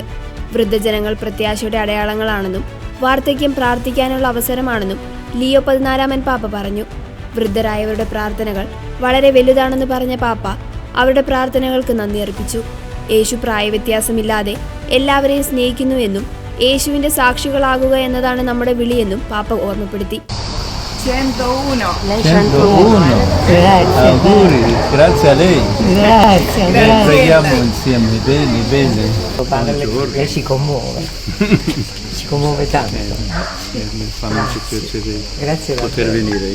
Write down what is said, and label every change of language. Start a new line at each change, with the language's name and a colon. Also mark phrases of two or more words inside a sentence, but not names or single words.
Malayalam: വൃദ്ധജനങ്ങൾ പ്രത്യാശയുടെ അടയാളങ്ങളാണെന്നും വാർദ്ധക്യം പ്രാർത്ഥിക്കാനുള്ള അവസരമാണെന്നും ലിയോ 14 പാപ്പ പറഞ്ഞു. വൃദ്ധരായവരുടെ പ്രാർത്ഥനകൾ വളരെ വലുതാണെന്ന് പറഞ്ഞ പാപ്പ അവരുടെ പ്രാർത്ഥനകൾക്ക് നന്ദി അർപ്പിച്ചു. യേശു പ്രായവ്യത്യാസമില്ലാതെ എല്ലാവരെയും സ്നേഹിക്കുന്നുവെന്നും യേശുവിന്റെ സാക്ഷികളാകുക എന്നതാണ് നമ്മുടെ വിളിയെന്നും പാപ്പ ഓർമ്മപ്പെടുത്തി. 101.
Italian: Auguri, grazie a lei. Grazie. Preghiamo insieme, bene. Lei si commuove. Si commuove tanto. Mi fa molto piacere poter venire.